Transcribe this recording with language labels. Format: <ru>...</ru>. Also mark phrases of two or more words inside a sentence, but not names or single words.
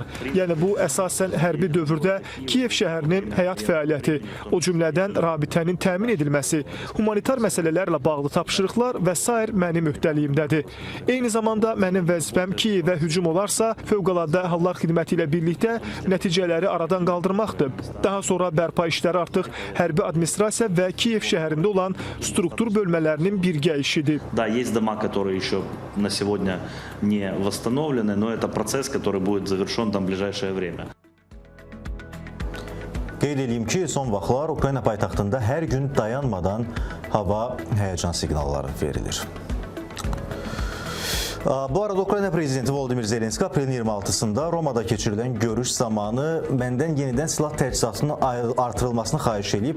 <az>Yəni bu əsasən hərbi dövrdə Kiyev şəhərinin həyat fəaliyyəti, o cümlədən rabitənin təmin edilməsi, humanitar məsələlərlə bağlı tapşırıqlar və sair mənim öhdəliyimdədir. Eyni zamanda mənim vəzifəm Kiyevə hücum olarsa, Fövqəladə Hallar Xidməti ilə birlikdə nəticələri aradan qaldırmaqdır. Daha sonra bərpa işləri artıq hərbi administrasiya və Kiyev şəhərində olan struktur bölmələrinin birgə işidir.</az> <ru>Да, есть дома, которые еще на сегодня не восстановлены, но это процесс, который будет завершен там в ближайшее время.</ru> <az>Qeyd edeyim ki, son vaxtlar Ukrayna paytaxtında hər gün dayanmadan hava həyəcan siqnalları verilir. Bu arada Ukrayna prezidenti Volodimir Zelenski aprelin 26-sında Romada keçirilən görüş zamanı məndən yenidən silah təchizatının artırılmasını xahiş edib.</az>